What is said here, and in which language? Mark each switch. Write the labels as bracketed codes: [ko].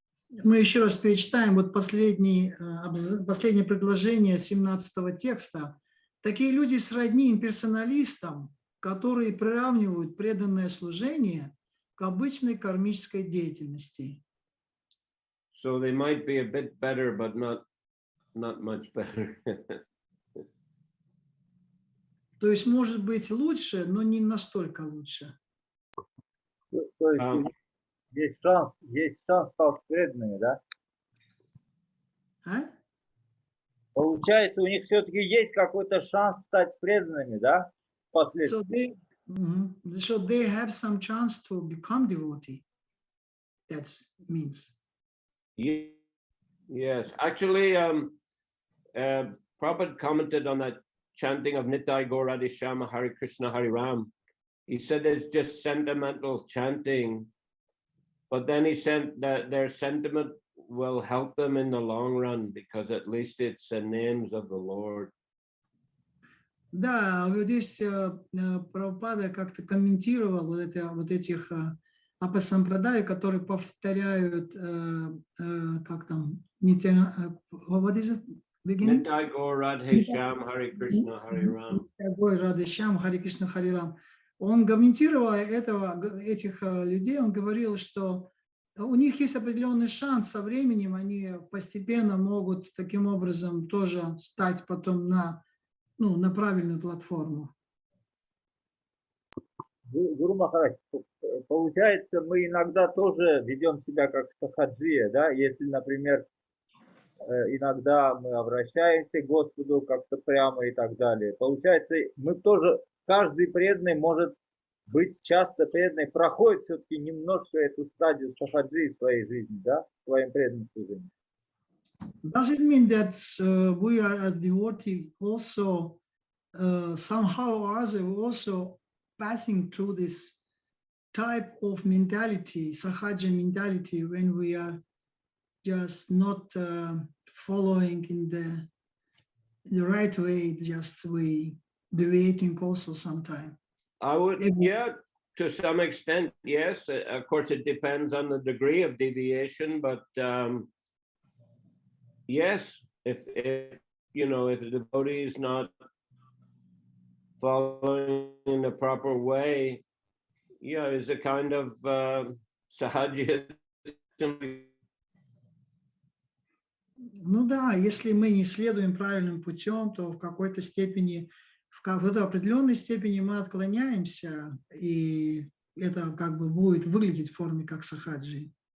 [ru] Мы еще раз перечитаем вот последнее предложение 17-го текста. Такие люди сродни имперсоналистам, которые приравнивают преданное служение к обычной кармической деятельности. [en] So they might be a bit better, but not much better. [ru] То есть, может быть, лучше, но не настолько лучше. То есть есть шанс стать преданными, да? А? Получается, у них все-таки есть какой-то шанс стать преданными, да? Впоследствии. [en] So they have some chance to become devotee. That means. Yes, actually, Prabhupada commented on that chanting of Nitai Gaur Radhe Shyama Hare Krishna Hare Ram. He said it's just sentimental chanting, but then he said that their sentiment will help them in the long run because at least it's the names of the Lord. [ru] Да, вот здесь Прабхупада как-то комментировал вот этих апасампрадай, которые повторяют, как там, [en] what is it? [sa] Nitai Gaur Radhe Shyam Hare Krishna Hare Ram. Nitai Gaur Radhe Shyam Hare Krishna Hare Ram. [ru] Он комментируя этих людей, он говорил, что у них есть определенный шанс со временем, они постепенно могут таким образом тоже стать потом на правильную платформу. Гуру Махарадж, получается, мы иногда тоже ведем себя как сахаджия, да? Если, например, иногда мы обращаемся к Господу как-то прямо и так далее. Получается, мы тоже, каждый преданный может быть часто преданной, проходит все-таки немножко эту стадию сахаджи в своей жизни, да, в своем преданном служении. [en] Does it mean that we are a devotee also somehow or other also passing through this type of mentality, sahaja mentality, when we are just not following in the right way, just we deviating also sometime? I would, yeah, to some extent, yes. Of course, it depends on the degree of deviation, but yes, if you know, if the devotee is not following in the proper way, yeah, is a kind of sahaja. [ru] Ну да, если мы не следуем правильным путем, то в какой-то степени, в какой-то определенной степени мы отклоняемся, и это как бы будет выглядеть в форме как сахаджи.